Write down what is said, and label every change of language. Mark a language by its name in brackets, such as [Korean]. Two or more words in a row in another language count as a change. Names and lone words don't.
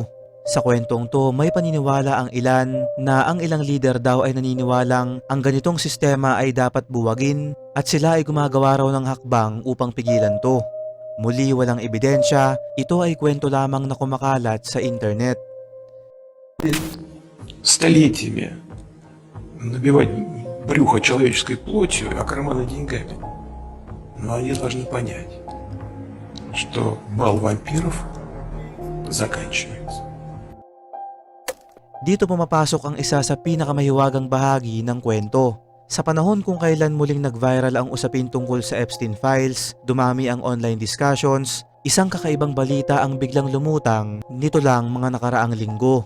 [Filipino] Sa kwentong to, may paniniwala ang ilan na ang ilang leader daw ay naniniwalang ang ganitong sistema ay dapat buwagin at sila ay gumagawa raw ng hakbang upang pigilan to. Muli walang ebidensya, ito ay kwento lamang na kumakalat sa internet. [Russian] Столетиями набивать брюхо человеческой плотью, а карманы деньгами. Но они должны понять, что бал вампиров заканчивается. [Filipino] Dito pumapasok ang isa sa pinakamahiwagang bahagi ng kwento. Sa panahon kung kailan muling nag-viral ang usapin tungkol sa Epstein Files, dumami ang [English] online discussions, [Filipino] isang kakaibang balita ang biglang lumutang nito lang mga nakaraang linggo.